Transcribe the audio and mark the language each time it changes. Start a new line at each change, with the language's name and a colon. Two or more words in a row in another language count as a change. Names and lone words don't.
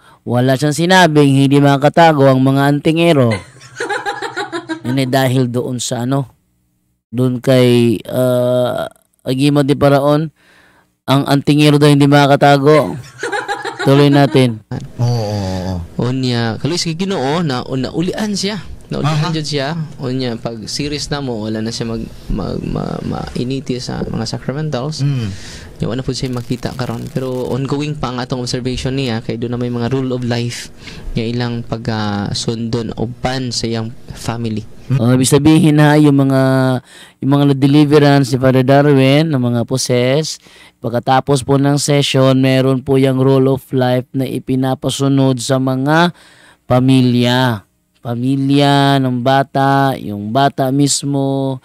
Filipino: Wala siyang sinabing hindi makatago ang mga antingero. Yun dahil doon sa doon kay Agimo de Paraon, ang antingero daw hindi makakatago. Tuloy natin.
Cebuano: Unya, kaluis kay Ginoo na ulian siya. Naulihan jud siya. Unya, pag series na mo, wala na siya mainiti sa mga sacramentals. Yung ano po siya makita karon, pero ongoing pa ang atong observation niya kay doon na may mga
English: rule of life
Cebuano: nga ilang pag-sundon uban sa iyang family.
Filipino: Ibig sabihin yung mga deliverance ni Father Darwin ng mga possess, pagkatapos po ng session, meron po yung
English: rule of life
Filipino: na ipinapasunod sa mga pamilya ng bata, yung bata mismo.